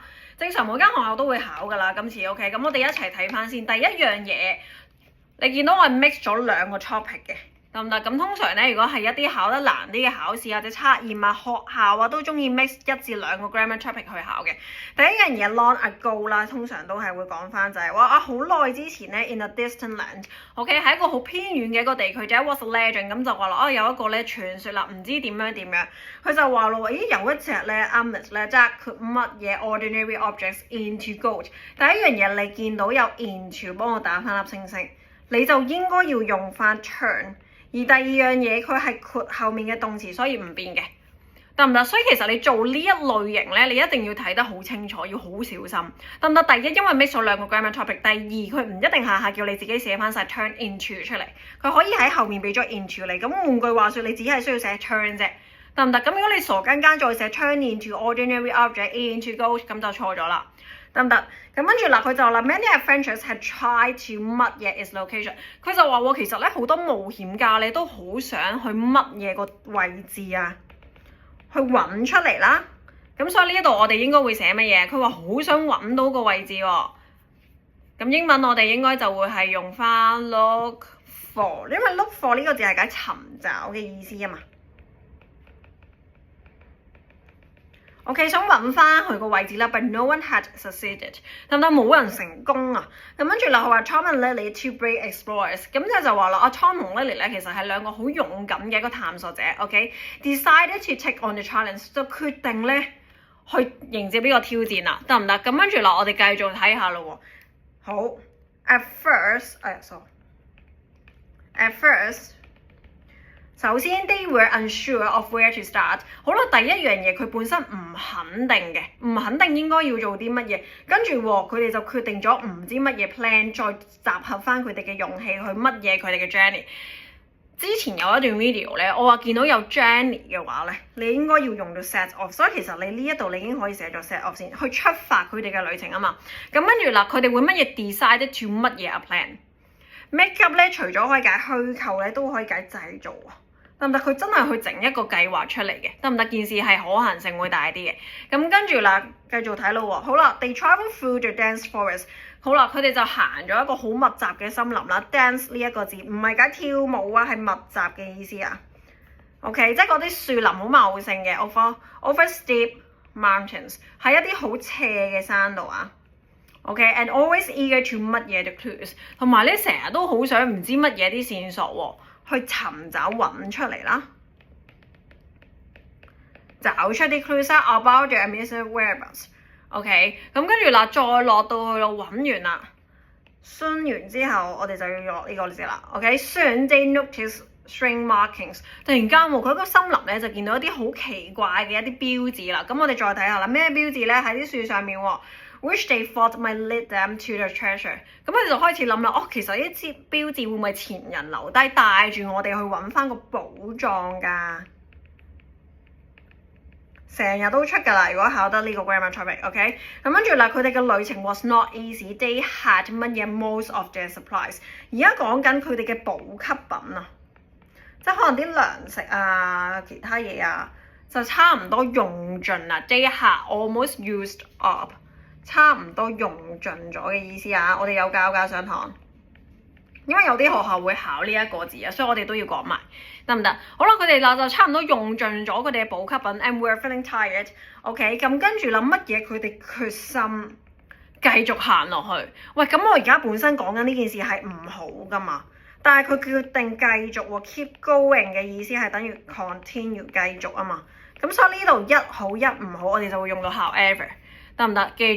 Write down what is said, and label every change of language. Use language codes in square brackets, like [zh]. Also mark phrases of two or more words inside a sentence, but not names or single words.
[yue] 正常每間學校都會考㗎啦，今次 OK， 咁我哋一齊睇翻先。第一樣嘢，你見到我係 mix 咗2個 topic 嘅。得唔得？咁通常咧，如果係一啲考得難啲嘅考試或者測驗啊、學校啊，都中意 mix 1至2個 [en] grammar topic [yue] 去考嘅。第一樣嘢 [en] long ago [yue] 啦，通常都係會講翻就係話啊，好耐之前咧 [en] in a distant land， [yue] OK， 係一個好偏遠嘅一個地區，就係 [en] was a legend， [yue] 咁就話啦，啊有一個咧傳說啦，唔知點樣，佢就話咯，咦有一隻咧 amet 咧，即係佢乜嘢 [en] ordinary objects into gold。 [yue] 第一樣嘢你見到有 into， 幫我打翻粒星星，你就應該要用翻 turn。而第二樣嘢佢係括後面嘅動詞，所以唔變嘅，得唔得？所以其實你做呢一類型咧，你一定要睇得好清楚，要好小心，得唔得？第一，因為 mix 咗2個 [en] grammar topic， [yue] 第二佢唔一定下下叫你自己寫翻晒 [en] turn into [yue] 出嚟，佢可以喺後面俾咗 into 你。咁換句話說，你只係需要寫 turn 啫，得唔得？咁如果你傻更更再寫 [en] turn into ordinary object into gold， [yue] 咁就錯咗啦。得唔得？咁跟住嗱，佢就話 [en] many adventurers had tried to [yue] 乜嘢 [en] is location。 [yue] 佢就話其實咧好多冒險家咧都好想去乜嘢個位置啊，去揾出嚟啦。咁所以呢一度我哋應該會寫乜嘢？佢話好想揾到個位置喎。咁英文我哋應該就會係用翻 [en] look for， [yue] 因為 [en] look for [yue] 呢個字係解尋找嘅意思啊嘛。OK， 想揾翻佢個位置啦 ， [en] but no one had succeeded， [yue] 得唔得？冇人成功啊！咁跟住啦，佢話 [en] Tom and Lily two brave explorers， [yue] 咁就話啦，阿 Tom 同 Lily 咧其實係2個好勇敢嘅一個探索者 ，OK， [en] decided to take on the challenge， [yue] 就決定咧去迎接呢個挑戰啦，得唔得？咁跟住啦，我哋繼續睇下咯喎。 [en] 好 ，at first。首先 they were unsure of where to start。 [yue] 好啦，第一樣嘢佢本身唔肯定嘅，唔肯定應該要做啲乜嘢，跟住佢哋就決定咗唔知乜嘢 plan， 再集合翻佢哋嘅勇氣去乜嘢佢哋嘅 journey。之前有一段 video 咧，我話見到有 journey 嘅話咧，你應該要用到 [en] set off， [yue] 所以其實你呢一度你已經可以寫咗 [en] set off [yue] 先，去出發佢哋嘅旅程啊嘛。咁跟住啦，佢哋會乜嘢 [en] decided to [yue] 乜嘢 [en] a plan。 make up [yue] 咧，除咗可以解虛構咧，都可以解製造啊。得唔得？佢真係去整一個計劃出嚟嘅，得唔得？件事係可行性會大啲嘅。咁跟住啦，繼續睇咯喎。好啦 ， [en] they travel through the dense forest。 [yue] 好啦，佢哋就行咗一個好密集嘅森林啦。dense 呢一個字唔係解跳舞啊，係密集嘅意思啊。OK， 即係嗰啲樹林好茂盛嘅 [en] over steep mountains， [yue] 喺一啲好斜嘅山度啊。OK， [en] and always eager to [yue] 乜嘢 [en] the clues， [yue] 同埋咧成日都好想唔知乜嘢啲線索喎。去尋找揾出嚟啦，找出啲 [en] clues about the missing whereabouts。 [yue] OK， 咁跟住啦，再落到去咯，揾完啦，算完之後，我哋就要落呢個字啦。OK， [en] soon they noticed strange markings。 [yue] 突然間佢喺個森林咧就見到一啲好奇怪嘅一啲標誌啦。咁我哋再睇下啦，咩標誌咧？喺啲樹上面喎。 [en] Which they thought might lead them to the treasure。 [yue] 咁佢哋就開始諗啦，其實呢啲標誌會唔會前人留低，帶住我哋去揾翻個寶藏㗎？成日都出㗎啦，如果考得呢個 [en] grammar topic， [yue] OK？咁跟住啦，佢哋嘅旅程 [en] was not easy。They had 乜嘢 most of their supplies。 [yue] 而家講緊佢哋嘅補給品啊，即係可能啲糧食啊、其他嘢啊。就差唔多用盡啦。 [en] They had almost used up， [yue] 差唔多用盡咗嘅意思啊！我哋有教上堂，因為有啲學校會考呢一個字啊，所以我哋都要講埋，得唔得？好啦，佢哋就差唔多用盡咗佢哋嘅補給品 ， [en] and we're feeling tired。 [yue] OK， 咁跟住啦，乜嘢佢哋決心繼續行落去？喂，咁我而家本身講緊呢件事係唔好噶嘛？但係佢決定繼續喎 ， [en] keep going [yue] 嘅意思係等於 continue 繼續啊嘛。咁所以呢度一好一唔好，我哋就會用到 however， 得唔得？記住。